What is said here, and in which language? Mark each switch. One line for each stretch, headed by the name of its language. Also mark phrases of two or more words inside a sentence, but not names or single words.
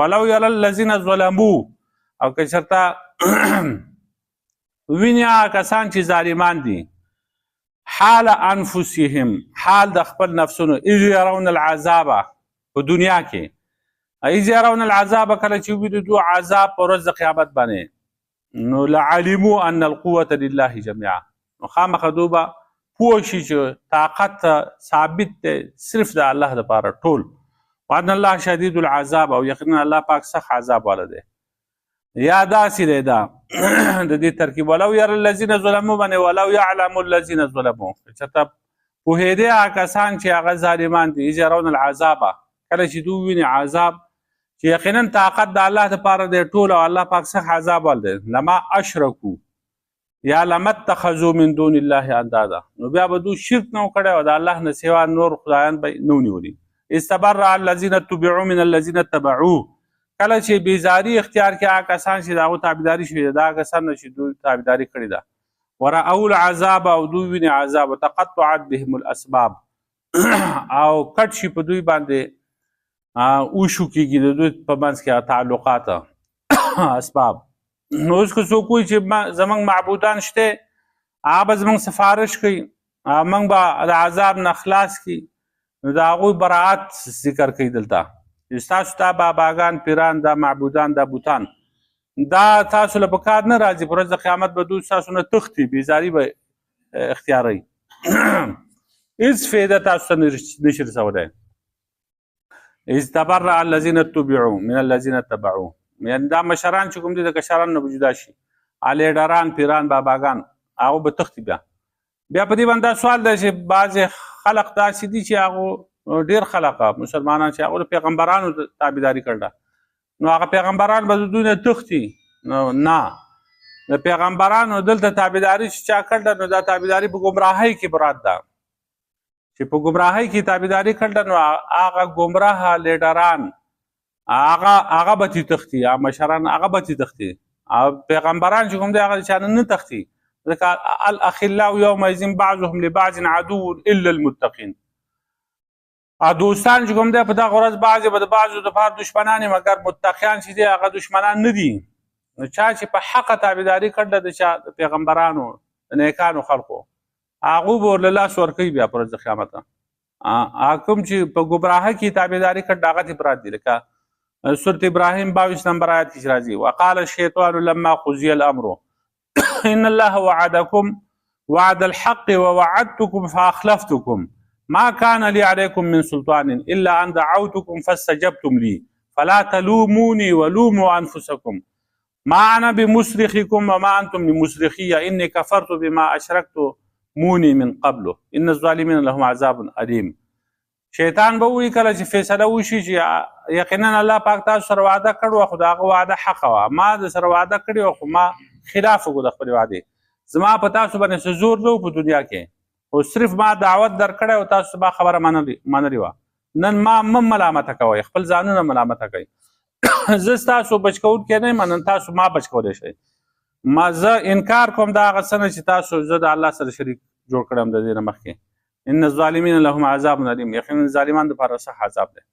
Arabic: ولو یری الذین ظلموا،
Pashto: او که چېرته ویني هغه کسان چې ظالمان دي،
Arabic: حال انفسهم،
Pashto: حال د خپل نفسونو،
Arabic: اذ یرون العذاب،
Pashto: په دنیا کې
Arabic: اذ یرون العذاب،
Pashto: کله چې وویني دوی عذاب په ورځ د قیامت باندې، نو
Arabic: لعلموا ان القوة لله جميعا،
Pashto: نو خامخا دوی به پوه شي چې طاقت ثابت دی صرف د الله دپاره ټول.
Arabic: وان الله شدید العذاب،
Pashto: او یقینا الله پاک سخت عذاب والا دی. یا داسې دی دا د دې ترکیب
Arabic: ولو یری الذین ظلموا
Pashto: باندې
Arabic: ولو یعلم الذین ظلموا،
Pashto: چېرته پوهېدی هغه کسان چې هغه ظالمان دي،
Arabic: اذ یرون العذاب،
Pashto: کله چې دوی ویني عذاب چې یقینا طاقت د الله دپاره دی ټول، او الله پاک سخت عذاب والا دی.
Arabic: لما اشرکو یا لما اتخذوا من دون الله اندادا،
Pashto: نو بیا به دوی شرک نه کړی او د الله نه سوا نور خدایان به نه ونیولي.
Arabic: استبرأ الذین اتبعوا من الذین اتبعوا،
Pashto: کله چې بیزاري اختیار کړي هغه کسان چې د هغو تابعداري شوې ده، دا هغه کسان نه چې دوی تابعداري کړې ده.
Arabic: ورأوا العذاب،
Pashto: او دوی ویني عذاب.
Arabic: وتقطعت بهم الاسباب،
Pashto: او کټ شي په دوی باندې اوشو کېږي د دوی په منځ کې تعلقات اسباب. نو اوس که څوک وایي چې زموږ معبودان شته هغه به زموږ سفارش کوي موږ به د عذاب نه خلاص کړي نو د هغوی براعت ذکر کوي دلته چې ستاسو دا باباګان پیران دا معبودان دا بوتان دا تاسو له په کار نه راځي په ورځ د قیامت به دوی ستاسو نه تښتي بېزاري به اختیاروي هېڅ فایده تاسو ته نشي رسولی.
Arabic: اذ تبرأ الذین اتبعوا من الذین اتبعوا
Pashto: یعنی دا مشران چې کوم دي د کشرانو نه به جدا شي لیډران پیران باباګان هغه به تښتي بیا په دې باندې دا سوال دی چې بعضې خلق داسې دي چې هغو ډېر خلق مسلمانان چې هغو د پیغمبرانو تابعداري کړله نو هغه پیغمبران به د دوی نه تښتي نو نه د پیغمبرانو دلته تابعداري چې چا کړله نو دا تابعداري په ګمراهۍ کې مراد ده چې په ګمراهۍ کې تابعداري کړله نو هغه ګمراه لیډران هغه به ترې تښتي هغه مشران هغه به ترې تښتي پیغمبران چې کوم دی هغه د چا نه تښتي ځکه
Arabic: الاخلاء یومئذ بعضهم لبعض عدو الا المتقین
Pashto: دوستان چې کوم دی په دغه ورځ بعضې به د بعضو دپاره دشمنان وي مګر متقیان چې دي هغه دشمنان نه دي. نو چا چې په حقه تابعداري کړله د چا د پیغمبرانو د نیکانو خلقو هغوی به ورله لاس ورکوي بیا په ورځ د قیامت کوم چې په ګمراهۍ کې تابعداري کړله هغه ته مراد دي لکه سورة
Arabic: ابراهیم 22
Pashto: نمبر آیت کې راځي
Arabic: وقال الشیطان لما قضی الامر ان الله وعدكم وعد الحق ووعدتكم فاخلفتكم ما كان لي عليكم من سلطان الا ان دعوتكم فاستجبتم لي فلا تلوموني ولوموا انفسكم ما انا بمصرخكم وما انتم بمصرخي اني كفرت بما اشركتموني من قبل ان الظالمين لهم عذاب اليم.
Pashto: شیطان به وایي کله چې فیصله وشي چې یقینا الله پاک تاسو سره وعده کړې وه خو د هغه وعده حقه وه ما د سره وعده کړې وه خو ما خلاف وکړو د خپلې وعدې زما په تاسو باندې څه زور نه و په دنیا کې خو صرف ما دعوت درکړی او تاسو ما خبره منلې وه نن ما مه ملامته کوئ خپل ځانونه ملامته کوئ زه ستاسو بچ کوونکی نه یم نن تاسو ما بچ کولی شئ ما زه انکار کوم د هغه څه نه چې تاسو زه د الله سره شریک جوړ کړم د دې نه مخکې
Arabic: ان الظالمین لهم عذاب الیم
Pashto: یقینا ظالمان دپاره سخت عذاب دی.